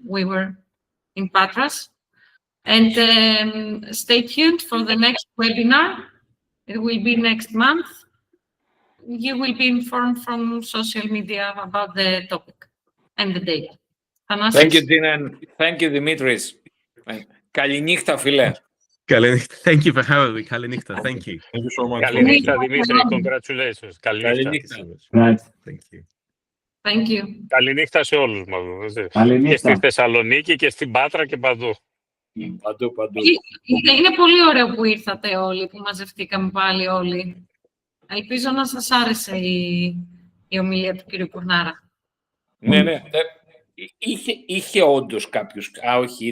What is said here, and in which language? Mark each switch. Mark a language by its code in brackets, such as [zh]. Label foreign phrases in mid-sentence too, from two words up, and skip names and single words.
[en] We were in Patras. And stay tuned for the next webinar. It will be next month. You will be informed from social media about the topic and the date. Thanasis? Thank you, Gina, and thank you, Dimitris. [el] Καληνύχτα, φίλε. [en] Thank you for having me. Kalinichta. Thank you. Thank you so much. [el] Καληνύχτα, Δημήτρη. Congratulations. Καληνύχτα. [en] Thank you. Thank you. [el] Καληνύχτα σε όλους μας. Και Καληνύχτα. στη Θεσσαλονίκη και στην Πάτρα και παντού. Παντού. Είναι πολύ ωραίο που ήρθατε όλοι, που μαζευτήκαμε πάλι όλοι. Ελπίζω να σας άρεσε η ομιλία του κύριου Pournaras. Ναι. Είχε όντως κάποιους...